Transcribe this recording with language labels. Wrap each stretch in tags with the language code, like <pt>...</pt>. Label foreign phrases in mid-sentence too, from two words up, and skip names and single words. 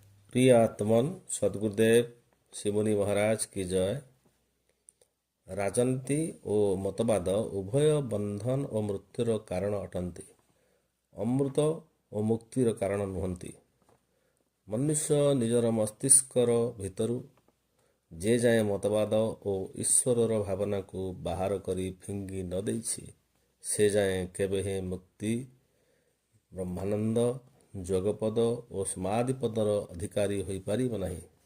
<hi>प्रिय आत्मन सद्गुरुदेव शिमुनि महाराज की जय।</hi> <or>राजनीति ଓ ମତବାଦ ଉଭୟ ବନ୍ଧନ ଓ ମୃତ୍ୟୁର କାରଣ ଅଟନ୍ତି, ଅମୃତ ଓ ମୁକ୍ତିର କାରଣ ନୁହନ୍ତି। ମନୁଷ୍ୟ ନିଜର ମସ୍ତିଷ୍କର ଭିତରୁ ଯେ ଯାଏଁ ମତବାଦ ଓ ଈଶ୍ୱରର ଭାବନାକୁ ବାହାର କରି ଫିଙ୍ଗି ନ ଦେଇଛି, ସେ ଯାଏଁ କେବେ ହେଁ ମୁକ୍ତି, ବ୍ରହ୍ମାନନ୍ଦ, ଯୋଗପଦ ଓ ସମାଧିପଦର ଅଧିକାରୀ ହୋଇପାରିବ ନାହିଁ।</or>